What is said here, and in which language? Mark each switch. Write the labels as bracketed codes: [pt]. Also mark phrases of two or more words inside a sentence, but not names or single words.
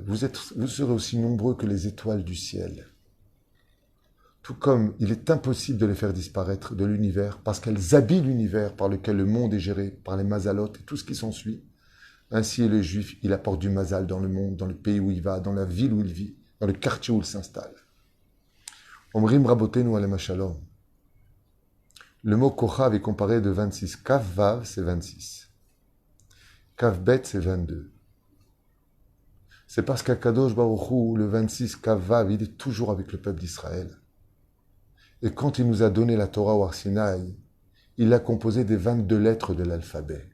[fr] Vous serez aussi nombreux que les étoiles du ciel. Tout comme il est impossible de les faire disparaître de l'univers, parce qu'elles habillent l'univers par lequel le monde est géré, par les mazalotes et tout ce qui s'ensuit. Ainsi est le juif, il apporte du mazal dans le monde, dans le pays où il va, dans la ville où il vit, dans le quartier où il s'installe. [he] אומרים רבותינו עליהם השלום. [fr] Le mot kochav est comparé de 26. [he] כ״ו, [fr] c'est 26. [he] כ״ב, [fr] c'est 22. C'est parce qu' [he] הקדוש ברוך הוא, [fr] le 26 [he] כ״ו, [fr] il est toujours avec le peuple d'Israël. Et quand il nous a donné la Torah au Har Sinaï, il l'a composée des 22 lettres de l'alphabet.